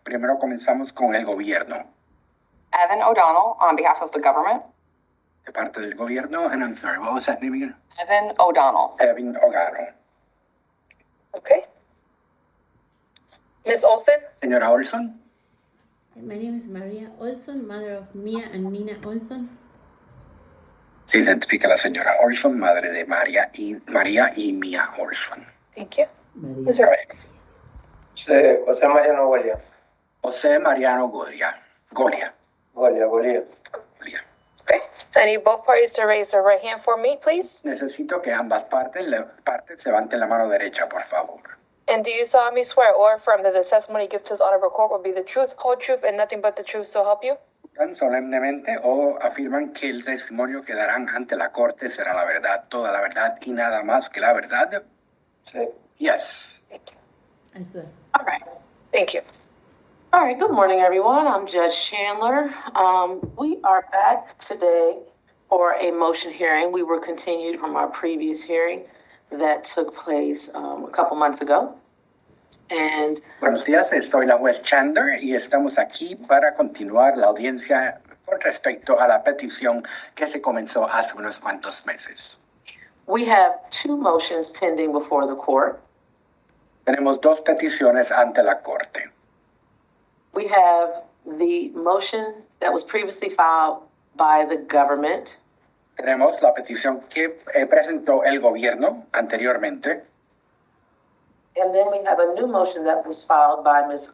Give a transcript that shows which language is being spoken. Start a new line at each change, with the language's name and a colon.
Spanish: Primero comenzamos con el gobierno.
English: Evan O'Donnell, on behalf of the government.
Spanish: De parte del gobierno.
English: And I'm sorry, what was that name again? Evan O'Donnell. Evan O'Donnell. Okay. Ms. Olson?
Spanish: Señora Olson.
English: My name is Maria Olson, mother of Mia and Nina Olson.
Spanish: Se identifica la señora Olson, madre de María y Mia Olson.
English: Thank you. Ms. Rebecca. José Mariano Golia. José Mariano Golia. Golia. Okay. I need both parties to raise their right hand for me, please.
Spanish: Necesito que ambas partes levanten la mano derecha, por favor.
English: And do you solemnly swear or affirm that the testimony you give to this honorable court will be the truth, whole truth, and nothing but the truth, so help you?
Spanish: Solemnemente o afirman que el testimonio que darán ante la corte será la verdad, toda la verdad y nada más que la verdad? Sí.
English: Yes. Thank you. I swear. All right. Thank you. All right, good morning, everyone. I'm Judge Chandler. We are back today for a motion hearing. We were continued from our previous hearing that took place a couple months ago. And
Spanish: Buenos días, soy la juez Chandler y estamos aquí para continuar la audiencia con respecto a la petición que se comenzó hace unos cuantos meses.
English: we have two motions pending before the court.
Spanish: Tenemos dos peticiones ante la corte.
English: We have the motion that was previously filed by the government.
Spanish: Tenemos la petición que presentó el gobierno anteriormente.
English: And then we have a new motion that was filed by Ms.